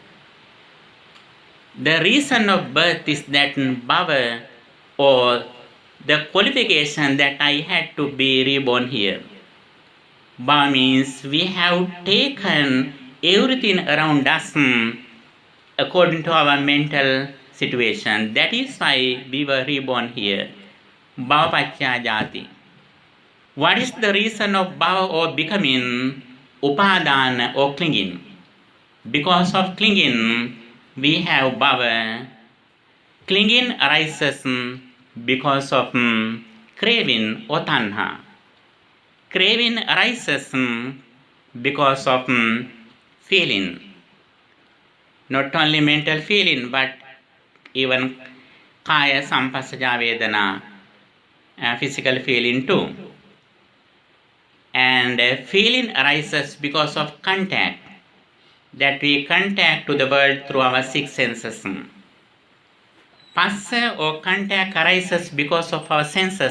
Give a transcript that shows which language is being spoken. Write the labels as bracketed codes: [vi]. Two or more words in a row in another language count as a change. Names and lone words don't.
[en] The reason of birth is that bhava, or the qualification that I had to be reborn here. Bhava means we have taken everything around us according to our mental situation. That is why we were reborn here. [pi] Bhava pacca jati. [en] What is the reason of bhava or becoming? Upadana or clinging. Because of clinging, we have bhava. Clinging arises because of craving or tanha. Craving arises because of feeling. Not only mental feeling, but even [pi] kaya sampasaja vedana, [en] physical feeling too. And feeling arises because of contact, that we contact to the world through our six senses. Passa or contact arises because of our senses.